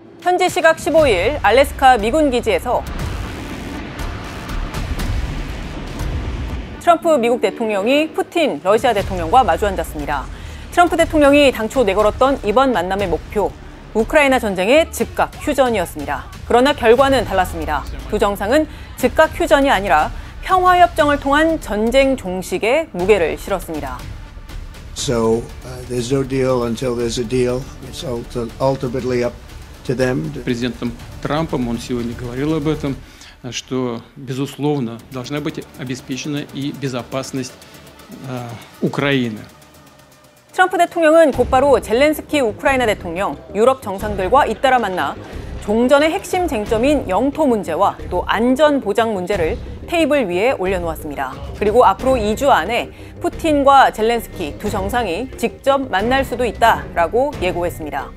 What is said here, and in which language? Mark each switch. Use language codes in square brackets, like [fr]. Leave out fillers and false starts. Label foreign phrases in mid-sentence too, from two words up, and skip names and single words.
[ko] 현지 시각 15일 알래스카 미군 기지에서 트럼프 미국 대통령이 푸틴 러시아 대통령과 마주 앉았습니다. 트럼프 대통령이 당초 내걸었던 이번 만남의 목표, 우크라이나 전쟁의 즉각 휴전이었습니다. 그러나 결과는 달랐습니다. 두 정상은 즉각 휴전이 아니라 평화협정을 통한 전쟁 종식에 무게를 실었습니다. [en] So there's no deal until there's a deal. It's ultimately up to them. [ru] Президентом Трампом он сегодня говорил об этом, что, безусловно, должна быть обеспечена и безопасность Украины. [ko] 트럼프 대통령은 곧바로 젤렌스키 우크라이나 대통령, 유럽 정상들과 잇따라 만나 종전의 핵심 쟁점인 영토 문제와 또 안전 보장 문제를 테이블 위에 올려놓았습니다. 그리고 앞으로 2주 안에 푸틴과 젤렌스키 두 정상이 직접 만날 수도 있다라고 예고했습니다.